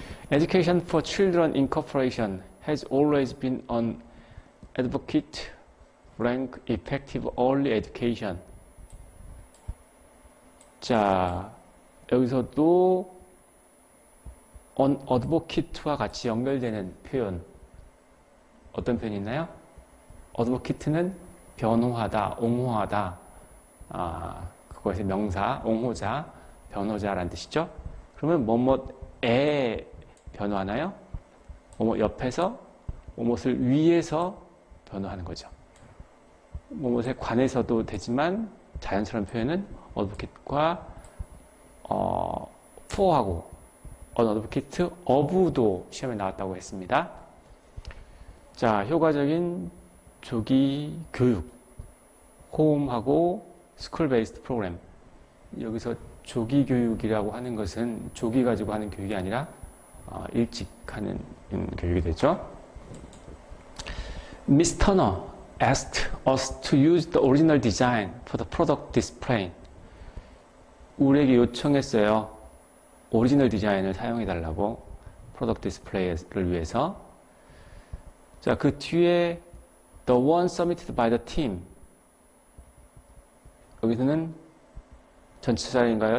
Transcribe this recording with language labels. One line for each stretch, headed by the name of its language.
English: Education for Children Incorporation has always been an advocate rank effective early education.
Korean: 자, 여기서도 an advocate와 같이 연결되는 표현 어떤 표현이 있나요? 어드보키트는 변호하다, 옹호하다, 그것의 명사, 옹호자, 변호자라는 뜻이죠. 그러면 뭐뭐에 변호하나요? 뭐뭐 옆에서, 뭐뭇을 위해서 변호하는 거죠. 뭐뭇에 관해서도 되지만 자연스러운 표현은 어드보키트과 for하고 어드보키트 of도 시험에 나왔다고 했습니다. 자, 효과적인 조기 교육, 홈하고 스쿨 베이스드 프로그램. 여기서 조기 교육이라고 하는 것은 조기 가지고 하는 교육이 아니라 일찍 하는 교육이 되죠.
English: Miss Turner asked us to use the original design for the product display.
Korean: 우리에게 요청했어요. 오리지널 디자인을 사용해달라고 프로덕트 디스플레이를 위해서. 자, 그 뒤에
English: The one submitted by the team.
Korean: 여기서는 전치사인가요?